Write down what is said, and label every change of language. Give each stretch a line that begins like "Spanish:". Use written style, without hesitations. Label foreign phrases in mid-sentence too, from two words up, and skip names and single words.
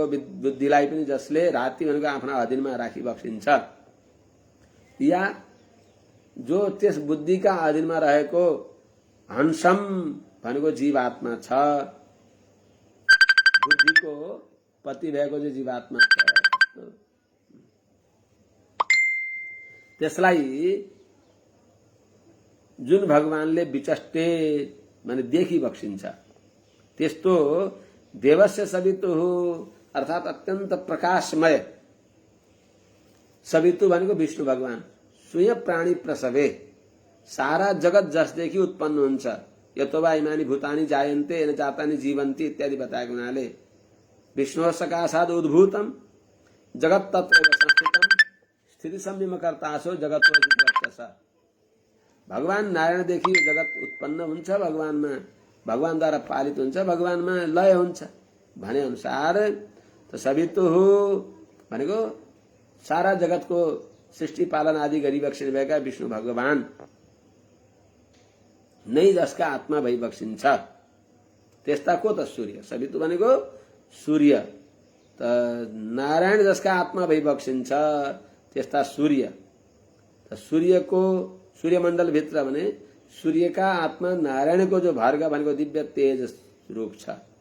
Nepali: बुद्धिलाई पनि जसले राति भनेको आफ्ना अधीनमा राखी बक्सिन्छ या जो त्यस बुद्धिका अधीनमा रहेको हंसम भनेको जीवात्मा छ बुद्धिको पति भएको जो जीवात्मा छ त्यसलाई जुन भगवानले विचष्टे माने देखी बक्सिन्छ त्यस्तो
Sanskrit: देवस्य सवितुः
Nepali: अर्थात अत्यन्त प्रकाशमय सवितु भनेको विष्णु भगवान स्वयं प्राणी प्रसवे सारा जगत जसदेखि उत्पन्न हुन्छ
Sanskrit: यतो वा इमानि भूतानि जायन्ते न जातानि
Nepali: जीवन्ति इत्यादि बताएको हुनाले
Sanskrit: विष्णु सकाशाद उद्भूतम जगत तत्रैव संस्थितम स्थिति संयमकर्तासो जगतो जितवत्यस
Nepali: भगवान नारायणदेखि यो जगत उत्पन्न हुन्छ भगवानमा भगवानद्वारा पालित हुन्छ भगवानमा लय हुन्छ भने अनुसार त सवितुः भनेको सारा जगतको सृष्टि पालन आदि गरी बक्सिने भएका विष्णु भगवान नै जसका आत्मा भई बक्सिन्छ त्यस्ता को त सूर्य सवितु भनेको सूर्य त नारायण जसका आत्मा भई बक्सिन्छ त्यस्ता सूर्य त सूर्यको सूर्यमण्डल भित्र भने सूर्यका आत्मा नारायणको जो भार्ग भनेको दिव्य तेज रूप छ